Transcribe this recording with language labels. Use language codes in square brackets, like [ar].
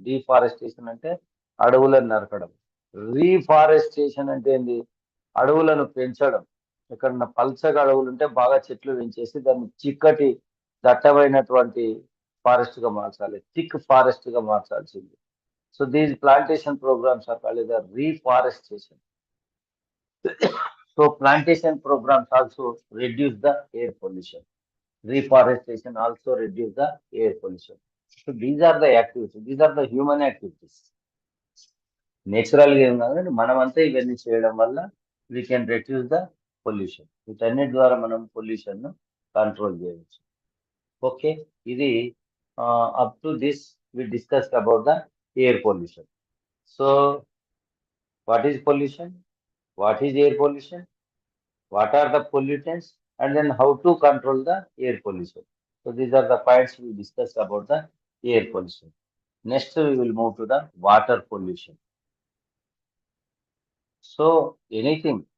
[te] Deforestation అంటే అడవులను నరకడం. రీఫారెస్టేషన్ అంటే ఏంది? అడవులను పెంచడం. ఎక్కడన్నా పల్చగా అడవులు ఉంటే బాగా చెట్లు పెంచేసి దాన్ని చిక్కటి దట్టమైనటువంటి ఫారెస్ట్ గా మార్చాలి, థిక్ ఫారెస్ట్ గా మార్చాల్సింది. [en] So these plantation programs are called as reforestation. So plantation programs also reduce the air pollution. Reforestation also reduce the air pollution. So these are the activities. These are the human activities. [te] నేచురల్గా ఏం కాదండి, మనమంతా ఇవన్నీ చేయడం వల్ల [en] We can reduce the pollution. [te] వీటన్నిటి ద్వారా మనం పొల్యూషన్ ను కంట్రోల్ చేయవచ్చు. [en] Okay, ఇది up to this we discuss about the air pollution. So what is pollution, what is air pollution, what are the pollutants, and then how to control the air pollution. So these are the points we discussed about the air pollution. Next we will move to the water pollution. So anything